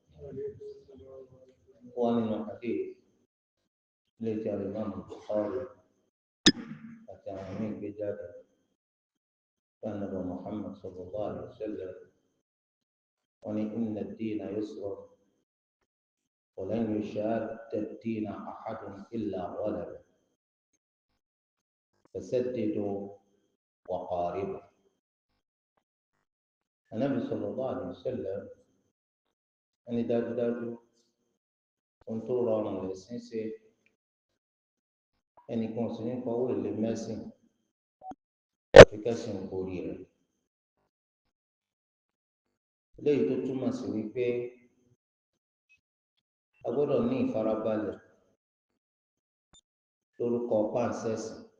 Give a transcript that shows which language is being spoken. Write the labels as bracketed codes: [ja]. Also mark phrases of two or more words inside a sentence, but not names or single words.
[ar] ومن الحديث الذي الإمام البخاري التعامين بذلك كان محمد صلى الله عليه وسلم إن الدين يسر ولن يشاد الدين أحد إلا غلبه فسددوا وقاربوا. النبي صلى الله عليه وسلم أن [yo] dájúdájú ohun tó rọrùn lẹ̀sìn ṣe ẹnìkan sì ní fọwọ́ èlé mẹ́sìn àfi kẹ́sìn borí rẹ̀. Eléyìí tó túmọ̀ sí wípé a gbọ́dọ̀ ní ìfarabalẹ̀ lórúkọ páǹsẹ́sì.